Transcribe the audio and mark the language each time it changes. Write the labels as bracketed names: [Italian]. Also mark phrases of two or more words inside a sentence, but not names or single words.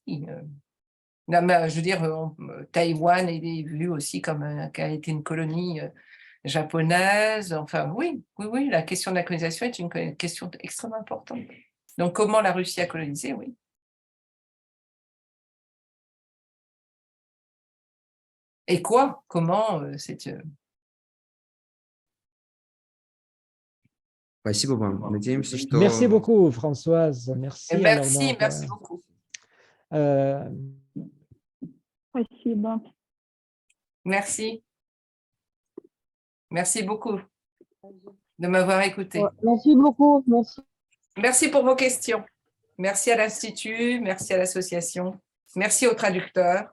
[French] Je veux dire, Taïwan est vu aussi comme qui a été une colonie japonaise. Enfin, oui, la question de la colonisation est une question extrêmement importante. Donc, comment la Russie a colonisé, oui. Et quoi? Comment? [Russian] Спасибо вам. Надеемся, что... [French] Merci beaucoup, Françoise. Merci. Alors, Merci, donc, merci beaucoup. [Russian] Спасибо. [French] Merci. Merci beaucoup de m'avoir écouté. Merci beaucoup. Merci. Merci pour vos questions. Merci à l'Institut, merci à l'association, merci aux traducteurs